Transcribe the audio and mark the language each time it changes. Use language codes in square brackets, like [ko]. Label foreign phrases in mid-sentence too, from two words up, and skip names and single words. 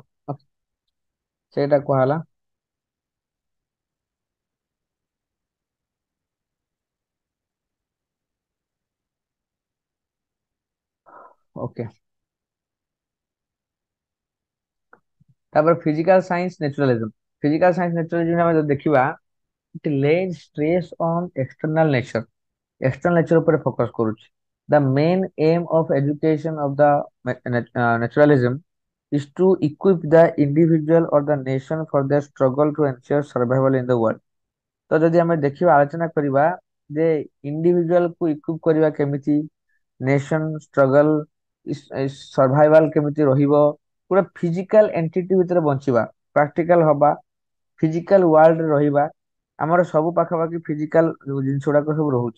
[or] Okay, ସେଇଟା କୁହାହେଲା। ଓକେ। [en] ତାପରେ physical science naturalism. physical science naturalism [or] ଆମେ ଯଦି ଦେଖିବା [en] it lays stress on external nature, external nature [or] ଉପରେ ଫୋକସ କରୁଛି। [en] The main aim of education of the naturalism is to equip the individual or the nation for their struggle to ensure survival in the world। [or] ତ ଯଦି ଆମେ ଦେଖିବା ଆଲୋଚନା କରିବା ଯେ ଇଣ୍ଡିଭିଜୁଆଲ କୁ ଇକ୍ୱିପ କରିବା କେମିତି, [en] nation struggle survival [or] କେମିତି ରହିବ, ଗୋଟେ [en] physical entity [or] ଭିତରେ ବଞ୍ଚିବା, ପ୍ରାକ୍ଟିକାଲ ହବା, [en] physical worldରେ [or] ରହିବା, ଆମର ସବୁ ପାଖାପାଖି ଫିଜିକାଲ ଜିନିଷ ଗୁଡାକ ସବୁ ରହୁଛି।